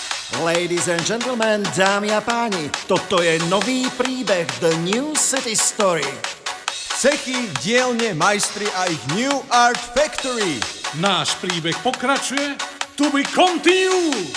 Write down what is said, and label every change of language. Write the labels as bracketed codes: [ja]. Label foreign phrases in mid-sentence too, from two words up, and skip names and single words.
[en] Ladies and gentlemen, [sk] dámy a páni, toto je nový príbeh The New City Story. Cechy, dielne, majstri a ich New Art Factory. Náš príbeh pokračuje. [en] To be continued.